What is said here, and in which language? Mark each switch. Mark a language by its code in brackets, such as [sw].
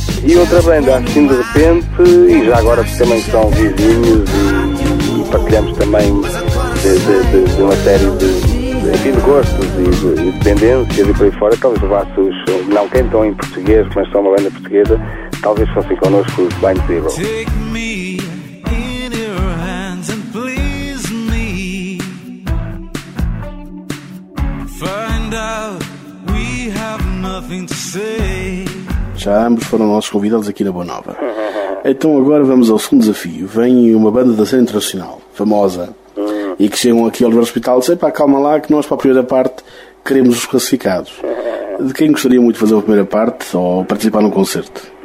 [pt] E outra banda, assim de repente, e já agora também são vizinhos e partilhamos também de uma série de gostos e de tendências e por aí fora, talvez os Vassos não cantam em português, mas são uma banda portuguesa, talvez fossem connosco os Blind Zero. [en] Take me in your hands and please me. Find out we have nothing to say. [pt] Já ambos foram nossos convidados aqui na Boa Nova. Então agora vamos ao segundo desafio. Vem uma banda da cena internacional, famosa, e que chegam aqui ao Oliveira Hospital e dizem, pá, calma lá, que nós para a primeira parte queremos os classificados. De quem gostaria muito de fazer a primeira parte ou participar num concerto?